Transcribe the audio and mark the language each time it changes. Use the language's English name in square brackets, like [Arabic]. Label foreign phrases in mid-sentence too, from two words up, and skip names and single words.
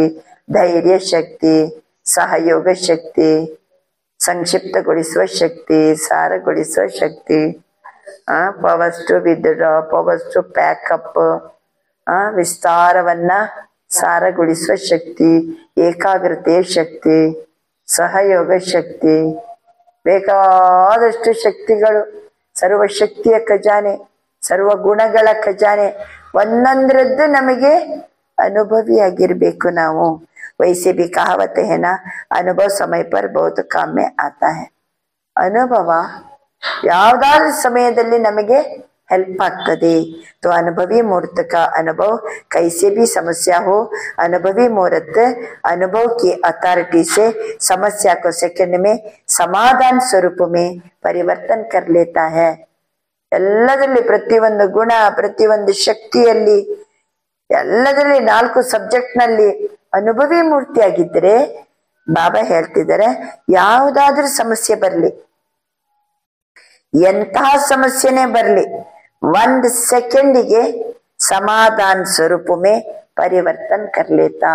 [Kannada] ಧೈರ್ಯ ಶಕ್ತಿ, ಸಹಯೋಗ ಶಕ್ತಿ, ಸಂಕ್ಷಿಪ್ತಗೊಳಿಸುವ ಶಕ್ತಿ, ಸಾರಗೊಳಿಸುವ ಶಕ್ತಿ, [English] powers to withdraw, powers to pack up, [Kannada] ವಿಸ್ತಾರವನ್ನ ಸಾರಗೊಳಿಸುವ ಶಕ್ತಿ, ಏಕಾಗ್ರತೆಯ ಶಕ್ತಿ, ಸಹಯೋಗ ಶಕ್ತಿ, ಬೇಕಾದಷ್ಟು ಶಕ್ತಿಗಳು, ಸರ್ವ ಶಕ್ತಿಯ ಖಜಾನೆ, ಸರ್ವ ಗುಣಗಳ ಖಜಾನೆ. ಒಂದೊಂದರದ್ದು ನಮಗೆ ಅನುಭವಿಯಾಗಿರ್ಬೇಕು ನಾವು. [Hindi] वैसे भी कहावत है ना, अनुभव समय पर बहुत काम में आता है. [Kannada] ಅನುಭವ ಯಾವ್ದಾದ್ರು ಸಮಯದಲ್ಲಿ ನಮಗೆ ಹೆಲ್ಪ್ ಆಗ್ತದೆ. [Hindi] तो अनुभवी मूर्त का अनुभव कैसे भी समस्या हो, अनुभवी मूर्त अनुभव की अथॉरिटी से समस्या को सेकंड में समाधान स्वरूप में परिवर्तन कर लेता है. [Kannada] ಎಲ್ಲದರಲ್ಲಿ ಪ್ರತಿಯೊಂದು ಗುಣ, ಪ್ರತಿಯೊಂದು ಶಕ್ತಿಯಲ್ಲಿ, ಎಲ್ಲದರಲ್ಲಿ 4 ಸಬ್ಜೆಕ್ಟ್ ನಲ್ಲಿ ಅನುಭವಿ ಮೂರ್ತಿ ಆಗಿದ್ರೆ ಬಾಬಾ ಹೇಳ್ತಿದ್ದಾರೆ, ಯಾವುದಾದ್ರೂ ಸಮಸ್ಯೆ ಬರ್ಲಿ, ಎಂತಹ ಸಮಸ್ಯೆನೇ ಬರ್ಲಿ, 1 ಸೆಕೆಂಡಿಗೆ [Hindi] समाधान स्वरूप में परिवर्तन कर लेता.